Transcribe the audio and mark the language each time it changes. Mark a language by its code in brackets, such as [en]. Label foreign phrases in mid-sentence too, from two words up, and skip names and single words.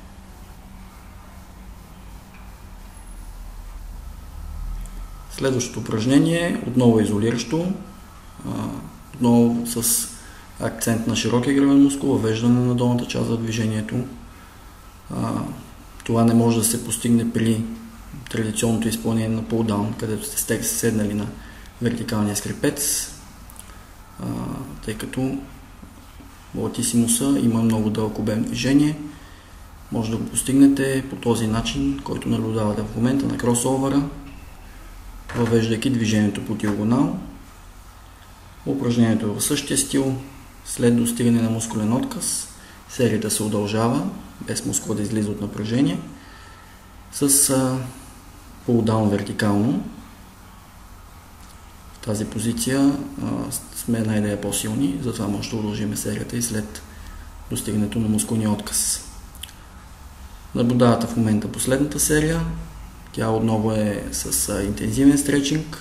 [bg] Следващото упражнение отново е изолиращо, отново с акцент на широкия гръбен мускул, въвеждане на долната част за движението. Това не може да се постигне при традиционното изпълнение на pull-down, където сте седнали на вертикалния скрепец, тъй като латисимуса има много дълъг обем движение. Може да го постигнете по този начин, който наблюдавате в момента на кросовъра, въвеждайки движението по диагонал. Упражнението е в същия стил. След достигане на мускулен отказ, серията се удължава, без мускула да излиза от напрежение, с pull-down вертикално. В тази позиция сме една идея по-силни, затова може да удължим серията и след достигането на мускулния отказ. Наблюдавате в момента последната серия. Тя отново е с интензивен стречинг.